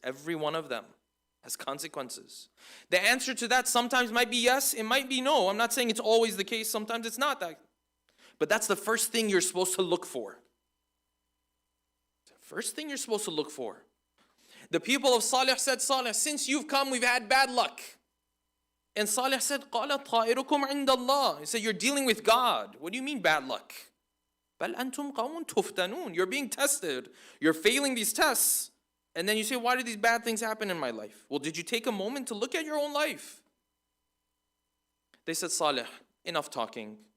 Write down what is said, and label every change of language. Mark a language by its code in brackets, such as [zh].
[en] Every one of them has consequences. The answer to that sometimes might be yes, it might be no. I'm not saying it's always the case. Sometimes it's not that. But that's the first thing you're supposed to look for. The first thing you're supposed to look for. The people of Saleh said, Saleh, since you've come, we've had bad luck. And Saleh said, [ar] قَالَ طَائِرُكُمْ عِنْدَ اللَّهِ. [en] He said, you're dealing with God. What do you mean bad luck? [ar] بَلْ أَنْتُمْ قَوْمٌ تُفْتَنُونَ. [en] You're being tested. You're failing these tests. And then you say, why did these bad things happen in my life? Well, did you take a moment to look at your own life? They said, Saleh, enough talking.